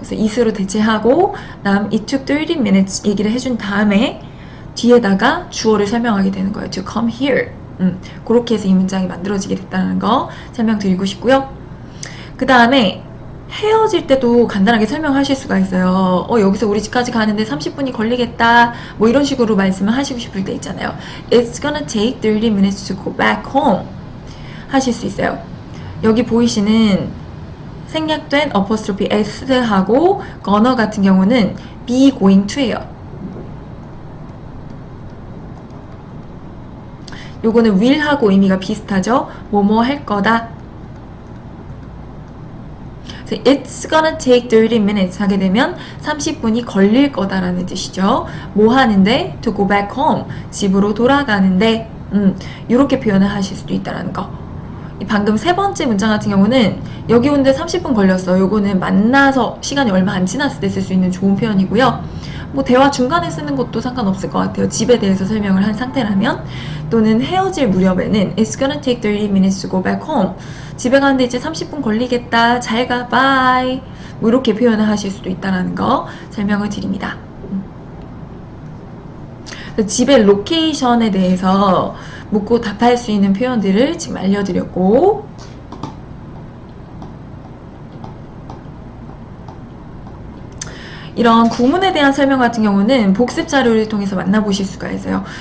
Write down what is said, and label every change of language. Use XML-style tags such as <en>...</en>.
<ko>그래서 it으로 대체하고, 다음</ko> <en>it took 30 minutes</en> <ko>얘기를 해준 다음에 뒤에다가 주어를 설명하게 되는 거예요.</ko> <en>to come here.</en> <ko>그렇게 해서 이 문장이 만들어지게 됐다는 거 설명드리고 싶고요. 그 다음에 헤어질 때도 간단하게 설명하실 수가 있어요. 여기서 우리 집까지 가는데 30분이 걸리겠다. 뭐 이런 식으로 말씀을 하시고 싶을 때 있잖아요.</ko> <en>It's gonna take 30 minutes to go back home.</en> <ko>하실 수 있어요. 여기 보이시는 생략된 apostrophe s하고 gonna 같은 경우는 be going to예요. 요거는 will하고 의미가 비슷하죠. 뭐뭐 할 거다. 그래서</ko> <en>It's gonna take 30 minutes</en> <ko>하게 되면 30분이 걸릴 거다라는 뜻이죠. 뭐 하는데?</ko> <en>To go back home.</en> <ko>집으로 돌아가는데. 이렇게 표현을 하실 수도 있다는 거. 방금 세 번째 문장 같은 경우는 여기 오는데 30분 걸렸어. 요거는 만나서 시간이 얼마 안 지났을 때 쓸 수 있는 좋은 표현이고요. 뭐 대화 중간에 쓰는 것도 상관없을 것 같아요. 집에 대해서 설명을 한 상태라면. 또는 헤어질 무렵에는</ko> <en>It's gonna take 30 minutes to go back home.</en> <ko>집에 가는데 이제 30분 걸리겠다. 잘 가. bye. 뭐 이렇게 표현을 하실 수도 있다는 거 설명을 드립니다. 집의 로케이션에 대해서 묻고 답할 수 있는 표현들을 지금 알려드렸고, 이런 구문에 대한 설명 같은 경우는 복습 자료를 통해서 만나보실 수가 있어요.</ko>